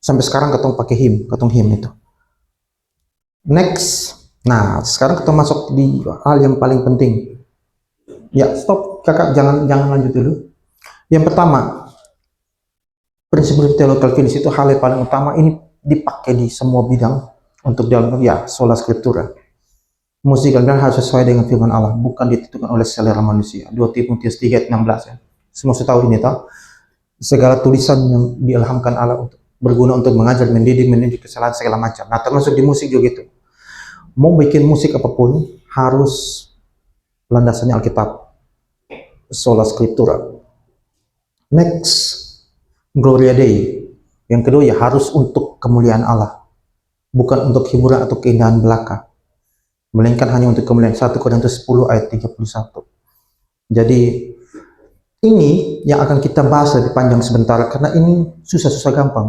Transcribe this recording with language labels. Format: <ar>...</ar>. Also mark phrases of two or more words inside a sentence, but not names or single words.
<id>Sampai sekarang ketong pakai ketong him itu. Next, nah sekarang ketong masuk di hal yang paling penting. Ya stop kakak, jangan lanjut dulu. Yang pertama, prinsip teologi Calvinis itu hal yang paling utama, ini dipakai di semua bidang untuk dalam ya</id> <la>sola scriptura.</la> <id>Musik dan harus sesuai dengan firman Allah, bukan ditentukan oleh selera manusia. 2 Timotius 3:16 ya. Semua tahu ini tahu. Segala tulisan yang diilhamkan Allah untuk berguna untuk mengajar, mendidik kesalahan segala macam. Nah, termasuk di musik juga gitu. Mau bikin musik apapun harus landasannya Alkitab,</id> <la>sola scriptura. Next, Gloria Dei.</la> <id>Yang kedua ya harus untuk kemuliaan Allah, bukan untuk hiburan atau keindahan belaka, melainkan hanya untuk kemuliaan. 1 Korintus 10 ayat 31. Jadi ini yang akan kita bahas lebih panjang sebentar, karena ini susah-susah gampang.</id>